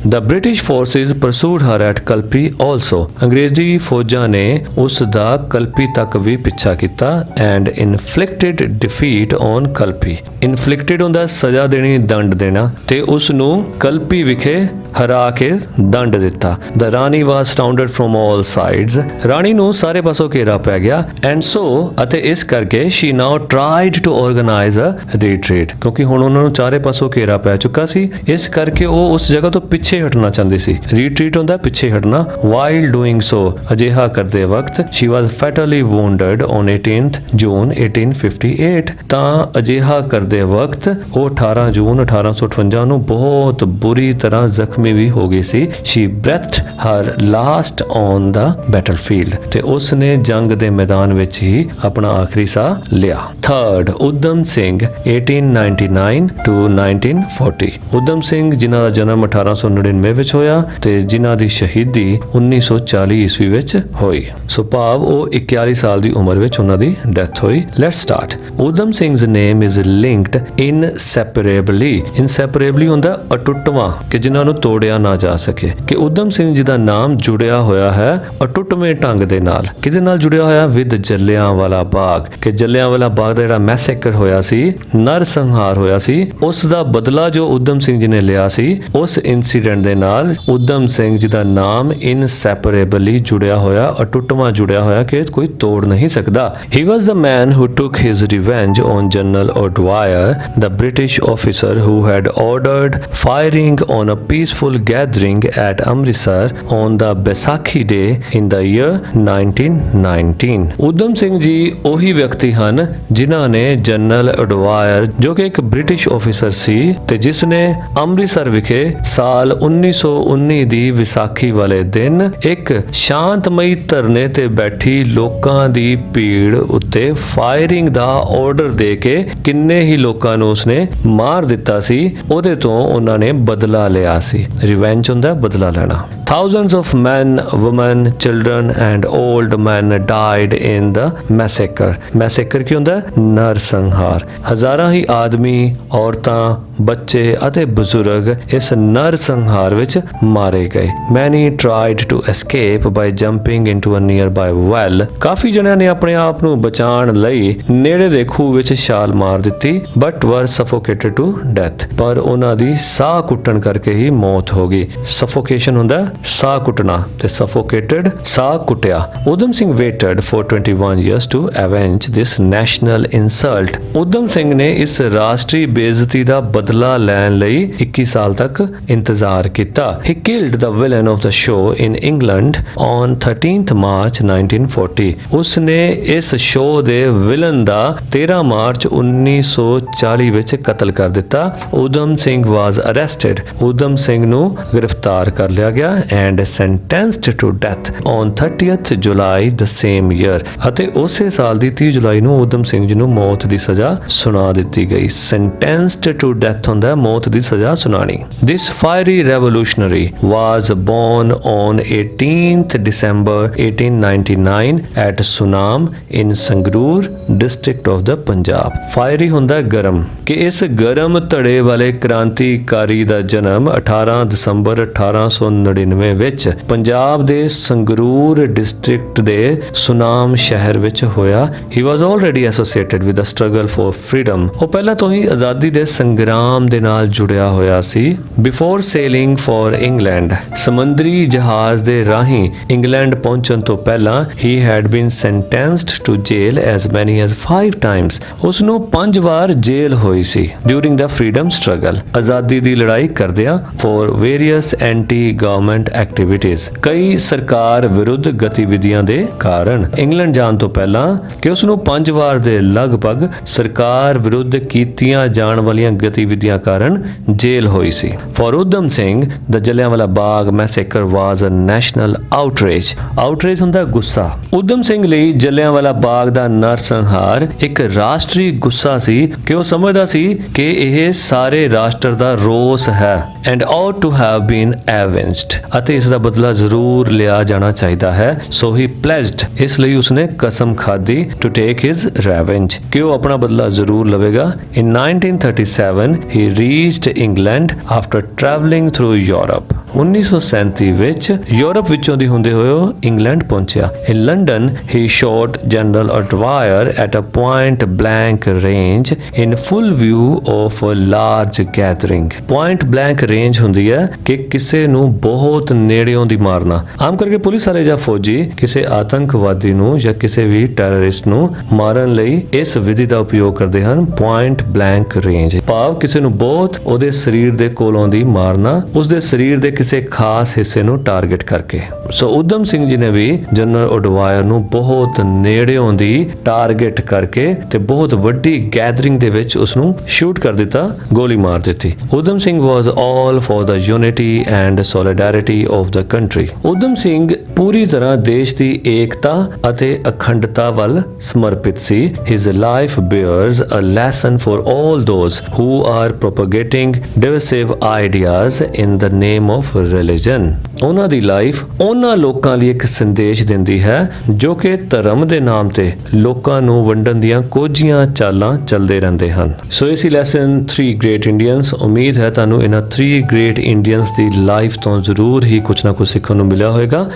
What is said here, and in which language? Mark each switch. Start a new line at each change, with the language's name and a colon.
English: The British forces pursued her at Kalpi also।
Punjabi: ਅੰਗਰੇਜ਼ੀ ਫੌਜਾਂ ਨੇ ਉਸ ਦਾ ਕਲਪੀ ਤੱਕ ਵੀ ਪਿੱਛਾ ਕੀਤਾ
English: and inflicted defeat on Kalpi।
Punjabi: inflicted ਹੁੰਦਾ ਸਜ਼ਾ ਦੇਣੀ, ਦੰਡ ਦੇਣਾ, ਤੇ ਉਸ ਨੂੰ ਕਲਪੀ ਵਿਖੇ ਹਰਾ ਕੇ ਦੰਡ ਦਿੱਤਾ।
English: The Rani was surrounded from all sides।
Punjabi: ਰਾਣੀ ਨੂੰ ਸਾਰੇ ਪਾਸੋਂ ਘੇਰਾ ਪੈ ਗਿਆ
English: and so
Punjabi: ਅਤੇ ਇਸ ਕਰਕੇ
English: she now tried to organize a retreat।
Punjabi: ਕਿਉਂਕਿ ਹੁਣ ਉਹਨਾਂ ਨੂੰ ਚਾਰੇ ਪਾਸੋਂ ਘੇਰਾ ਪੈ ਚੁੱਕਾ ਸੀ, ਇਸ ਕਰਕੇ ਉਹ ਉਸ ਜਗ੍ਹਾ ਤੋਂ ਪਿੱਛੇ ਹਟਣਾ ਚਾਹੁੰਦੀ ਸੀ। retreat ਹੁੰਦਾ ਪਿੱਛੇ ਹਟਣਾ।
English: while doing so
Punjabi: ਅਜਿਹਾ ਕਰਦੇ ਵਕਤ
English: she was fatally wounded on 18th June 1858।
Punjabi: ਤਾਂ ਅਜਿਹਾ ਕਰਦੇ ਵਕਤ ਉਹ 18 ਜੂਨ 1858 ਨੂੰ ਬਹੁਤ ਬੁਰੀ ਤਰ੍ਹਾਂ ਜ਼ਖਮੀ ਵੀ ਹੋ ਗਈ ਸੀ।
English: she breathed her last on the battlefield।
Punjabi: ਤੇ ਉਸ ਨੇ ਜੰਗ ਦੇ ਮੈਦਾਨ ਵਿੱਚ ਹੀ ਆਪਣਾ ਆਖਰੀ ਸਾਹ ਲਿਆ। Third, Udham Singh 1899 to 1940। ਊਧਮ ਸਿੰਘ ਜਿਨ੍ਹਾਂ ਦਾ ਜਨਮ 1899 ਵਿੱਚ ਹੋਇਆ ਤੇ ਜਿਨ੍ਹਾਂ ਦੀ ਸ਼ਹੀਦੀ 1940 ਈਸਵੀ ਵਿੱਚ ਹੋਈ। ਸੋ ਭਾਵ ਉਹ 41 ਸਾਲ ਦੀ ਉਮਰ ਵਿੱਚ ਉਹਨਾਂ ਦੀ ਡੈਥ ਹੋਈ।
English: Let's start. Udham Singh's name is linked inseparably।
Punjabi: inseparably ਹੁੰਦਾ ਅਟੁੱਟਵਾਂ, ਕਿ ਜਿਨ੍ਹਾਂ ਨੂੰ ਤੋੜਿਆ ਨਾ ਜਾ ਸਕੇ, ਕਿ ਊਧਮ ਸਿੰਘ ਜੀ ਦਾ ਨਾਮ ਜੁੜਿਆ ਹੋਇਆ ਹੈ ਅਟੁੱਟਵੇਂ ਢੰਗ ਦੇ ਨਾਲ। ਕਿਹਦੇ ਨਾਲ ਜੁੜਿਆ ਹੋਇਆ? ਵਿਦ ਜਲਿਆਂਵਾਲਾ ਬਾਗ। ਕਿ ਜਲਿਆਂਵਾਲਾ ਬਾਗ ਦਾ ਜਿਹੜਾ ਮੈਸੇਕਰ ਹੋਇਆ ਸੀ, ਨਰ ਸੰਹਾਰ ਹੋਇਆ ਸੀ, ਉਸ ਦਾ ਬਦਲਾ ਜੋ ਊਧਮ ਸਿੰਘ ਜੀ ਨੇ ਲਿਆ ਸੀ, ਉਸ ਇਨਸੀਡੈਂਟ ਦੇ ਨਾਲ ਊਧਮ ਸਿੰਘ ਜੀ ਦਾ ਨਾਮ ਇਨਸੈਪਰੇਬਲੀ ਜੁੜਿਆ ਹੋਇਆ, ਅਟੁੱਟਵਾਂ ਜੁੜਿਆ ਹੋਇਆ ਕਿ ਕੋਈ ਤੋੜ ਨਹੀਂ ਸਕਦਾ।
English: He was the man who took his revenge on General O'Dwyer, the British officer who had ordered firing on a peaceful gathering at Amritsar on the Baisakhi day in the year 1919।
Punjabi: Udham Singh ji ਉਹੀ ਵਿਅਕਤੀ ਹਨ ਜਿਨ੍ਹਾਂ ਨੇ general O'Dwyer, ਜੋ ਕਿ ਇੱਕ British officer ਸੀ ਤੇ ਜਿਸ ਨੇ ਅੰਮ੍ਰਿਤਸਰ ਵਿਖੇ ਸਾਲ 1919 ਦੀ ਵਿਸਾਖੀ ਵਾਲੇ ਦਿਨ ਇੱਕ ਸ਼ਾਂਤਮਈ ਧਰਨੇ ਤੇ ਬੈਠੀ ਲੋਕਾਂ ਦੀ ਭੀੜ ਉੱਤੇ ਫਾਇਰਿੰਗ ਦਾ ਆਰਡਰ ਦੇ ਕੇ ਕਿੰਨੇ ਹੀ ਲੋਕਾਂ ਨੂੰ ਉਸਨੇ ਮਾਰ ਦਿੱਤਾ ਸੀ, ਉਹਦੇ ਤੋਂ ਉਹਨਾਂ ਨੇ ਬਦਲਾ ਲਿਆ ਸੀ। ਰਿਵੈਂਜ ਹੁੰਦਾ ਬਦਲਾ ਲੈਣਾ।
English: Thousands of men, women, children and old men died in the massacre.
Punjabi: Massacre ਕੀ ਹੁੰਦਾ? ਨਰਸੰਹਾਰ। ਹਜ਼ਾਰਾਂ ਹੀ ਆਦਮੀ, ਔਰਤਾਂ, ਬੱਚੇ ਅਤੇ ਬਜ਼ੁਰਗ ਇਸ ਨਰਸੰਹਾਰ ਵਿੱਚ ਮਾਰੇ ਗਏ।
English: Many tried to escape by jumping into a nearby well.
Punjabi: ਕਾਫੀ ਜਣਿਆਂ ਨੇ ਆਪਣੇ ਆਪ ਨੂੰ ਬਚਾਉਣ ਲਈ ਨੇੜੇ ਦੇ ਖੂਹ ਵਿੱਚ ਛਾਲ ਮਾਰ ਦਿੱਤੀ,
English: but were suffocated to death.
Punjabi: ਪਰ ਉਹਨਾਂ ਦੀ ਸਾਹ ਕੁੱਟਣ ਕਰਕੇ ਹੀ ਮੌਤ ਹੋ ਗਈ।
English: Suffocation ਹੁੰਦਾ ਸਾਹ ਕੁੱਟਣਾ ਤੇ suffocated
Punjabi: ਸਾਹ ਕੁੱਟਿਆ।
English: Udham Singh waited for 21 years to avenge this national insult.
Punjabi: Udham Singh ਨੇ ਇਸ ਰਾਸ਼ਟਰੀ ਬੇਇੱਜ਼ਤੀ ਦਾ ਬਦਲਾ ਲੈਣ ਲਈ 21 ਸਾਲ ਤੱਕ ਇੰਤਜ਼ਾਰ ਕੀਤਾ।
English: He killed the villain of the show in England on 13th March 1940.
Punjabi: ਉਸਨੇ ਇਸ ਸ਼ੋਅ ਦੇ ਵਿਲਨ ਦਾ 13 ਮਾਰਚ 1940 ਵਿੱਚ ਕਤਲ ਕਰ ਦਿੱਤਾ।
English: Udham Singh was arrested.
Punjabi: ਊਧਮ ਸਿੰਘ ਨੂੰ ਗ੍ਰਿਫਤਾਰ ਕਰ ਲਿਆ ਗਿਆ
English: and sentenced to death on 30th July the same year.
Punjabi: ਅਤੇ ਉਸੇ ਸਾਲ ਦੀ 30 ਜੁਲਾਈ ਨੂੰ ਊਧਮ ਸਿੰਘ ਜੀ ਨੂੰ ਮੌਤ ਦੀ ਸਜ਼ਾ ਸੁਣਾ ਦਿੱਤੀ ਗਈ। sentenced to death ਹੁੰਦਾ ਮੌਤ ਦੀ ਸਜ਼ਾ ਸੁਣਾਣੀ।
English: This fiery revolutionary was born on 18th December 1899 at Sunam in Sangrur district of the Punjab.
Punjabi: fiery ਹੁੰਦਾ ਗਰਮ, ਕਿ ਇਸ ਗਰਮ ਧੜੇ ਵਾਲੇ ਕ੍ਰਾਂਤੀਕਾਰੀ ਦਾ ਜਨਮ 18 ਦਸੰਬਰ 1899 ਵਿੱਚ ਪੰਜਾਬ ਦੇ ਸੰਗਰੂਰ ਡਿਸਟ੍ਰਿਕਟ ਦੇ ਸੁਨਾਮ ਸ਼ਹਿਰ ਵਿੱਚ ਹੋਇਆ।
English: He was already associated with the struggle for freedom.
Punjabi: ਉਹ ਪਹਿਲਾਂ ਤੋਂ ਹੀ ਆਜ਼ਾਦੀ ਦੇ ਸੰਗਰਾਮ ਦੇ ਨਾਲ ਜੁੜਿਆ ਹੋਇਆ ਸੀ।
English: Before sailing for England,
Punjabi: ਸਮੁੰਦਰੀ ਜਹਾਜ਼ ਦੇ ਰਾਹੀਂ ਇੰਗਲੈਂਡ ਪਹੁੰਚਣ ਤੋਂ ਪਹਿਲਾਂ
English: he had been sentenced to jail as many as 5 times.
Punjabi: ਉਸ ਨੂੰ 5 ਵਾਰ ਜੇਲ੍ਹ ਹੋਈ ਸੀ
English: during the freedom struggle.
Punjabi: ਆਜ਼ਾਦੀ ਦੀ ਲੜਾਈ ਕਰਦਿਆਂ
English: for various anti-government activities.
Punjabi: ਕਈ ਸਰਕਾਰ ਵਿਰੁੱਧ ਗਤੀਵਿਧੀਆਂ ਦੇ ਕਾਰਨ ਇੰਗਲੈਂਡ ਜਾਣ ਤੋਂ ਪਹਿਲਾਂ ਕਿ ਉਸ ਨੂੰ 5 ਵਾਰ ਦੇ ਲਗਭਗ ਸਰਕਾਰ ਵਿਰੁੱਧ ਕੀਤੀਆਂ ਜਾਣ ਵਾਲੀਆਂ ਗਤੀਵਿਧੀਆਂ ਕਾਰਨ ਜੇਲ੍ਹ ਹੋਈ ਸੀ।
English: For Udham Singh, the Jallianwala Bagh massacre was a national outrage.
Punjabi: outrage ਹੁੰਦਾ ਗੁੱਸਾ। ਊਧਮ ਸਿੰਘ ਲਈ ਜਲਿਆਂਵਾਲਾ ਬਾਗ ਦਾ ਨਰਸੰਹਾਰ ਇੱਕ ਰਾਸ਼ਟਰੀ ਗੁੱਸਾ ਸੀ ਕਿ ਉਹ ਸਮਝਦਾ ਸੀ ਕਿ ਇਹ ਸਾਰੇ ਰਾਸ਼ਟਰ ਦਾ ਰੋਸ ਹੈ
English: and ought to have been avenged.
Punjabi: ਅਤੇ ਇਸ ਦਾ ਬਦਲਾ ਜ਼ਰੂਰ ਲਿਆ ਜਾਣਾ ਚਾਹੀਦਾ ਹੈ।
English: So he pledged.
Punjabi: ਇਸ ਲਈ ਉਸਨੇ ਕਸਮ ਖਾਧੀ
English: to take his revenge,
Punjabi: ਕਿ ਉਹ ਆਪਣਾ ਬਦਲਾ ਜ਼ਰੂਰ ਲਵੇਗਾ।
English: In 1937 he reached England after traveling through Europe.
Punjabi: 1937 ਵਿੱਚ ਯੂਰਪ ਵਿੱਚੋਂ ਦੀ ਹੁੰਦੇ ਹੋਏ ਉਹ ਇੰਗਲੈਂਡ ਪਹੁੰਚਿਆ।
English: In London he shot General O'Dwyer at a point blank range in full view of a large gathering.
Punjabi: point blank range ਹੁੰਦੀ ਹੈ ਕਿ ਕਿਸੇ ਨੂੰ ਬਹੁਤ ਨੇੜਿਓਂ ਦੀ ਮਾਰਨਾ। ਆਮ ਕਰਕੇ ਪੁਲਿਸ ਵਾਲੇ ਜਾਂ ਫੌਜੀ ਕਿਸੇ ਆਤੰਕਵਾਦੀ ਨੂੰ ਜਾਂ ਕਿਸੇ ਵੀ ਟੈਰਰਿਸਟ ਨੂੰ ਮਾਰਨ ਲਈ ਇਸ ਵਿਧੀ ਦਾ ਉਪਯੋਗ ਕਰਦੇ ਹਨ, point blank range। ਭਾਵ ਕਿਸੇ ਨੂੰ ਬਹੁਤ ਉਹਦੇ ਸਰੀਰ ਦੇ ਕੋਲੋਂ ਦੀ ਮਾਰਨਾ, ਉਸਦੇ ਸਰੀਰ ਦੇ ਕਿਸੇ ਖਾਸ ਹਿੱਸੇ ਨੂੰ ਟਾਰਗੇਟ ਕਰਕੇ। ਸੋ ਊਧਮ ਸਿੰਘ ਜੀ ਨੇ ਵੀ ਜਨਰਲ ਓਡਵਾਇਰ ਨੂੰ ਬਹੁਤ ਨੇੜਿਓਂ ਦੀ ਟਾਰਗੇਟ ਕਰਕੇ ਤੇ ਬਹੁਤ ਵੱਡੀ ਗੈਦਰਿੰਗ ਦੇ ਵਿੱਚ ਉਸ ਨੂੰ ਸ਼ੂਟ ਕਰ ਦਿੱਤਾ, ਗੋਲੀ ਮਾਰ ਦਿੱਤੀ।
English: Udham Singh was all for the unity and solidarity of the country.
Punjabi: Udham Singh ਪੂਰੀ ਤਰ੍ਹਾਂ ਦੇਸ਼ ਦੀ ਏਕਤਾ ਅਤੇ ਅਖੰਡਤਾ ਵੱਲ ਸਮਰਪਿਤ ਸੀ।
English: His life bears a lesson for all those who are propagating divisive ideas in the name of religion.
Punjabi: ਉਹਨਾਂ ਦੀ ਲਾਈਫ ਉਹਨਾਂ ਲੋਕਾਂ ਲਈ ਇੱਕ ਸੰਦੇਸ਼ ਦਿੰਦੀ ਹੈ ਜੋ ਕਿ ਧਰਮ ਦੇ ਨਾਮ ਤੇ ਲੋਕਾਂ ਨੂੰ ਵੰਡਣ ਦੀਆਂ ਕੋਝੀਆਂ ਚਾਲਾਂ ਚੱਲਦੇ ਰਹਿੰਦੇ ਹਨ। ਸੋ ਇਸੀ ਲੈਸਨ 3 ਗ੍ਰੇਟ ਇੰਡੀਅਨਸ, ਉਮੀਦ ਹੈ ਤੁਹਾਨੂੰ ਇਹਨਾਂ 3 ਗ੍ਰੇਟ ਇੰਡੀਅਨਸ ਦੀ ਲਾਈਫ ਤੋਂ ਜ਼ਰੂਰ ਹੀ ਕੁਝ ਨਾ ਕੁਝ ਸਿੱਖਣ ਨੂੰ ਮਿਲਿਆ ਹੋਵੇਗਾ।